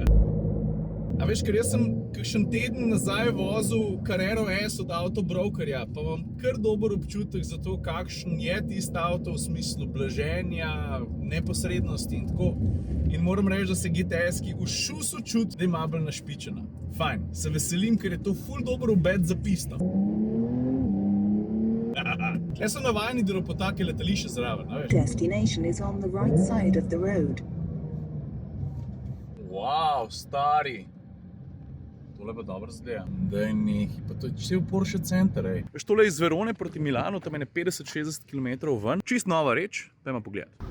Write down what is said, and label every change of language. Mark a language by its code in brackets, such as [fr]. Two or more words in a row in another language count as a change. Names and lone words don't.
[sl] A veš, ker jaz sem kakšen teden nazaj vozil Carrero S od avtobrokerja, pa imam kar dober občutek za to, kakšen je tisti avto v smislu blaženja, neposrednosti in tako. In moram reči, da se GTS-ki v šusu čuti, da je malo bolj našpičena. Fajn, se veselim, ker je to ful dober obet za pisto. Tukaj so navajeni, da po take letališče zraven, a veš? [en] Destination is on the right side of the road. [sl] Wow, stari. Tole pa dobro zgleda. Daj nehi, pa to je cel Porsche center, ej. Veš, tole iz Verone proti Milanu, tam je 50-60 km ven. Čist nova reč, dajmo pogledati.